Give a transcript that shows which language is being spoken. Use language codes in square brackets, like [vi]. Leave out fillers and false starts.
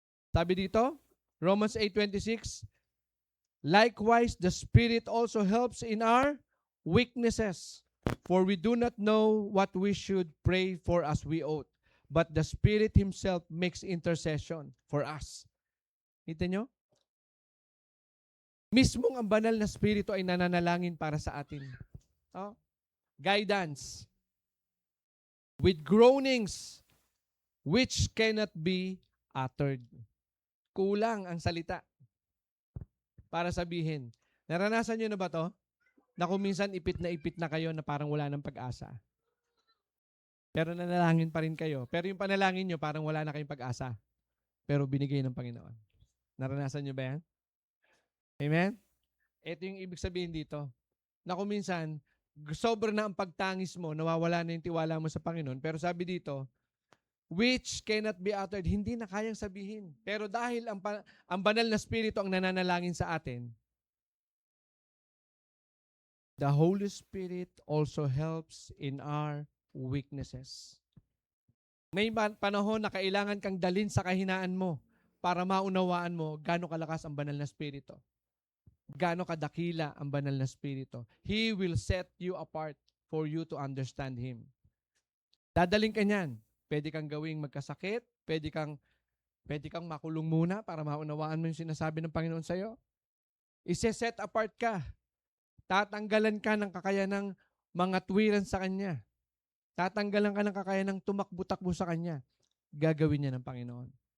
[tl] Sabi dito, [en] Romans 8:26, likewise, the Spirit also helps in our weaknesses. For we do not know what we should pray for as we ought. But the Spirit Himself makes intercession for us. [tl] Kita nyo? Mismong ang banal na Spirito ay nananalangin para sa atin. Oh? Guidance. [en] With groanings which cannot be uttered. [tl] Kulang ang salita para sabihin. Naranasan nyo na ba to? Na kung minsan ipit na kayo na parang wala ng pag-asa. Pero nanalangin pa rin kayo. Pero yung panalangin nyo parang wala na kayong pag-asa. Pero binigay ng Panginoon. Naranasan nyo ba yan? Amen? Ito yung ibig sabihin dito. Na kung minsan, sobra na ang pagtangis mo, nawawala na yung tiwala mo sa Panginoon. Pero sabi dito, [en] which cannot be uttered, [tl] hindi na kayang sabihin. Pero dahil ang banal na Espiritu ang nananalangin sa atin, [en] the Holy Spirit also helps in our weaknesses. [tl] May panahon na kailangan kang dalin sa kahinaan mo para maunawaan mo gaano kalakas ang banal na Espiritu. Gaano kadakila ang banal na Espiritu. [en] He will set you apart for you to understand Him. [tl] Dadaling ka niyan. Pwede kang gawing magkasakit, pwede kang makulong muna para maunawaan mo yung sinasabi ng Panginoon sa'yo. Ise-set apart ka. Tatanggalan ka ng kakayanang mga tuwiran sa Kanya. Tatanggalan ka ng kakayanang tumakbo-takbo sa Kanya. Gagawin niya ng Panginoon.